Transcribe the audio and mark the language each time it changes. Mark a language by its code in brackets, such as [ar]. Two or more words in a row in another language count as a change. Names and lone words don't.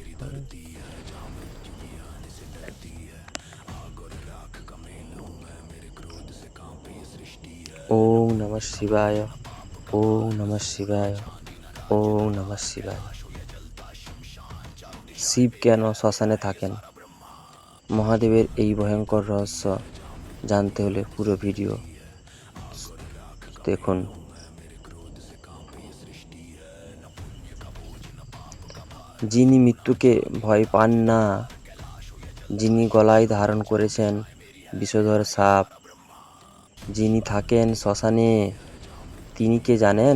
[sa] ওম নমঃ শিবায়, ওম নমঃ শিবায়, ওম নমঃ শিবায়। [bn] শিব কেন শ্মশানে থাকেন? মহাদেবের এই ভয়ঙ্কর রহস্য জানতে হলে পুরো ভিডিও দেখুন। যিনি মৃত্যুকে ভয় পান না, যিনি গলায় ধারণ করেছেন বিষধর সাপ, যিনি থাকেন শ্মশানে, তিনি কে জানেন?